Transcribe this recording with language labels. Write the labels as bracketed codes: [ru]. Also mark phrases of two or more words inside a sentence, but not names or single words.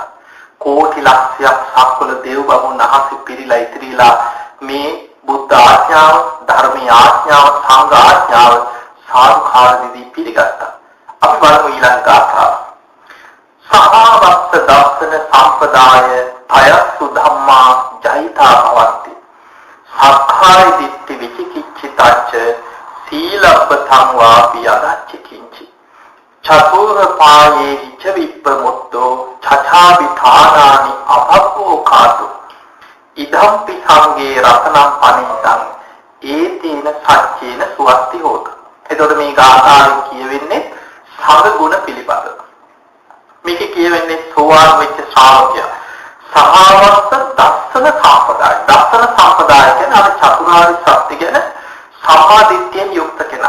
[si] කෝටි ලක්ෂයක් සක්වල දේව බමුණන් අහසේ පිරීලා ඉතිරීලා මේ බුද්ධ ආඥාව, ධර්මීය ආඥාව, සංඝ ආඥාව සාදුකාර දෙවි පිළිගත්තා. අපි බලමු ඊළඟ ගාථාව. [pi] සහවස්ත දස්සන සම්පදාය අයස්සු ධම්මා ජයිතා භවಂತಿ. සක්කාය දිට්ඨි විචිකිච්ඡිතච්ච සීලබ්බතං වාපි අදච්ච කිංචි. චතුර පායේ හිච විප්පමුත්තෝ චචාවිධානානි අභව්වෝ කාතු. ඉදම්පි සංගේ රතනං පනිතං ඒතේන සච්චේන සුවත්ති හෝතු. [si] එතකොට මේ ගාථාවෙන් කියවෙන්නේ සංඝ ගුණ පිළිබඳව. මේක කියවෙන්නේ සෝවාන් වෙච්ච ශ්‍රාවකයා. [pi] සහවස්ත දස්සන සම්පදාය. දස්සන සම්පදාය [si] කියන්නේ අර චතුරාර්ය සත්‍ය ගැන සම්මාදිට්ඨියෙන් යුක්ත කෙනා.